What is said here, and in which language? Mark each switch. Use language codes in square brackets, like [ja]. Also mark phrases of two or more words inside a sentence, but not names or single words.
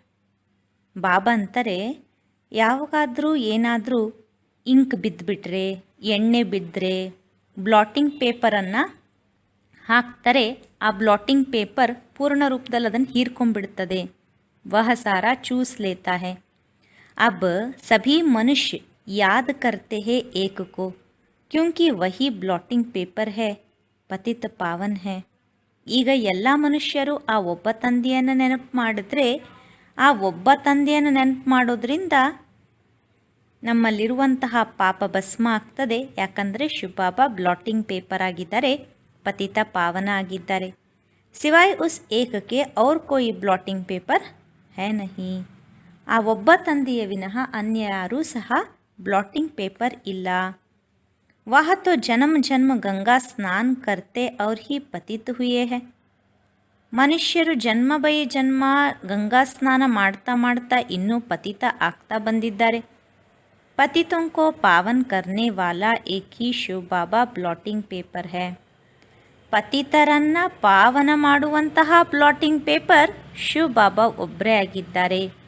[kn] ಬಾಬಾ ಅಂತಾರೆ, ಯಾವಾಗಾದರೂ ಏನಾದರೂ ಇಂಕ್ ಬಿದ್ದುಬಿಟ್ರೆ, ಎಣ್ಣೆ ಬಿದ್ದರೆ [en] blotting paper [kn] ಹಾಕ್ತಾರೆ. ಆ [en] blotting paper [kn] ಪೂರ್ಣ ರೂಪದಲ್ಲಿ ಅದನ್ನು ಹೀರ್ಕೊಂಡ್ಬಿಡ್ತದೆ. [hi] वह सारा चूस लेता है. अब सभी मनुष्य याद करते हैं एक को, क्योंकि वही [en] blotting paper [hi] है, पतित पावन है. [kn] ಈಗ ಎಲ್ಲ ಮನುಷ್ಯರು ಆ ಒಬ್ಬ ತಂದೆಯನ್ನು ನೆನಪು ಮಾಡಿದ್ರೆ ಆ ಒಬ್ಬ ತಂದೆಯನ್ನು ನೆನಪು ಮಾಡೋದ್ರಿಂದ ನಮ್ಮಲ್ಲಿರುವಂತಹ ಪಾಪ ಭಸ್ಮ ಆಗ್ತದೆ. ಯಾಕಂದರೆ ಶಿವಬಾಬಾ [en] blotting paper [kn] ಆಗಿದ್ದಾರೆ, ಪತಿತ ಪಾವನ ಆಗಿದ್ದಾರೆ. [hi] सिवाय उस एक के और कोई [en] blotting paper [hi] है नहीं. [kn] ಆ ಒಬ್ಬ ತಂದೆಯ ವಿನಃ ಅನ್ಯ ಯಾರೂ ಸಹ [en] blotting paper [kn] ಇಲ್ಲ. [hi] वह तो जन्म जन्म गंगा स्नान करते और ही पतित हुए हैं. [kn] ಮನುಷ್ಯರು ಜನ್ಮ ಬೈ ಜನ್ಮ ಗಂಗಾ ಸ್ನಾನ ಮಾಡ್ತಾ ಮಾಡ್ತಾ ಇನ್ನೂ ಪತಿತ ಆಗ್ತಾ ಬಂದಿದ್ದಾರೆ. [hi] पतितों को पावन करने वाला एक ही शिव बाबा [en] blotting paper [hi] है. [kn] ಪತಿತರನ್ನು ಪಾವನ ಮಾಡುವಂತಹ [en] blotting paper [kn] ಶಿವ ಬಾಬಾ ಒಬ್ಬರೇ ಆಗಿದ್ದಾರೆ.